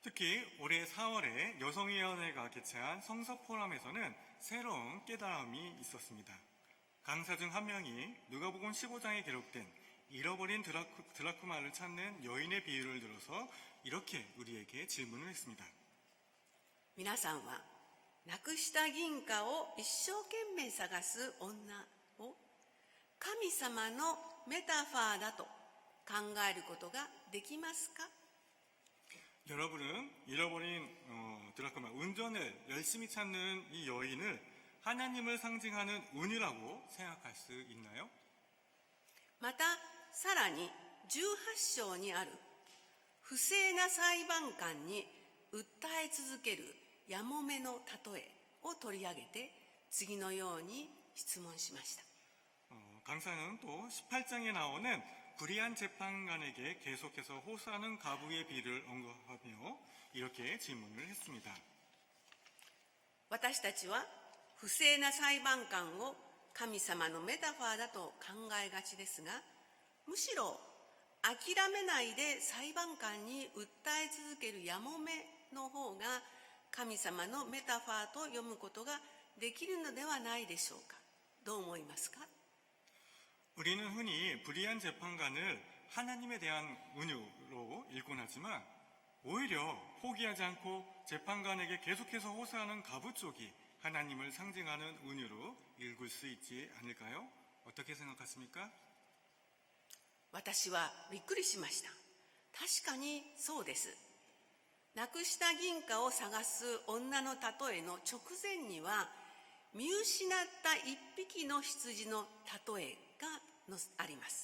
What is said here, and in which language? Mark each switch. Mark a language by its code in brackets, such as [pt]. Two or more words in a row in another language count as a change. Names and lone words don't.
[ko] 특히 올해 4월에 여성위원회가 개최한 성서포럼에서는 새로운 깨달음이 있었습니다. 강사 중 한 명이 누가복음 15장에 기록된 잃어버린 드라크마를 찾는 여인의 비유를 들어서 이렇게 우리에게 질문을 했습니다. [ja] 皆さんはなくした銀貨を一生懸命探す女を神様のメタファーだと考えることができますか？ [ko] 여러분은 잃어버린 드라크마, 운전을 열심히 찾는 이 여인을 하나님을 상징하는 은유라고 생각할 수 있나요? [ja] またさらに18章にある不正な裁判官に訴え続けるやもめの例えを取り上げて次のように質問しました。 [ko] 강사는 또 18장에 나오는 불의한 재판관에게 계속해서 호소하는 가부의 비를 언급하며 이렇게 질문을 했습니다. [ja] 私たちは不正な裁判官を神様のメタファーだと考えがちですが、むしろ諦めないで裁判官に訴え続けるやもめの方が神様のメタファーと読むことができるのではないでしょうか。どう思いますか？ [ko] 우리는 흔히 불의한 재판관을 하나님에 대한 은유로 읽곤 하지만 오히려 포기하지 않고 재판관에게 계속해서 호소하는 가부 쪽이 하나님을 상징하는 은유로 읽을 수 있지 않을까요? 어떻게 생각하십니까? [ja] 私はびっくりしました。確かにそうです。なくした銀貨を探す女の例えの直前には見失った一匹の羊の例えがあります。